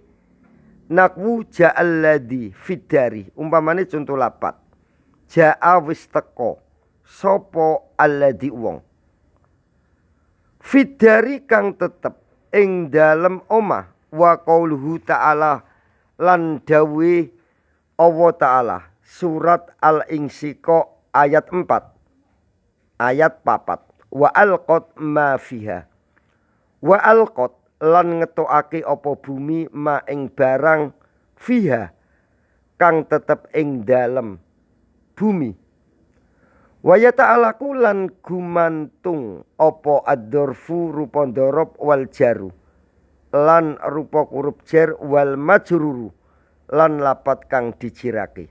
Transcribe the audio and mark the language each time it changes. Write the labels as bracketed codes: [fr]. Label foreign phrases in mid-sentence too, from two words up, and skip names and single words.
[ar] نحو جاء الذي في الدار, [jv] umpamane contoh lapat ja'a wis teka sapa alladhi wong fiddari kang tetep ing dalem omah, [ar] وقوله تعالى [jv] lan dawe Allah ta'ala. [id] Surat Al-Insyiqaq ayat 4 ayat 4. [ar] وألقت ما فيها, وألقت [jv] lan ngetokake apa bumi ma ing barang fiha kang tetep ing dalem bumi. [ar] ويتعلق [jv] lan gumantung apa ad-dorfu rupa dorob [ar] والجار [jv] lan rupa huruf jar [ar] والمجرور [jv] lan lapat kang dijirake.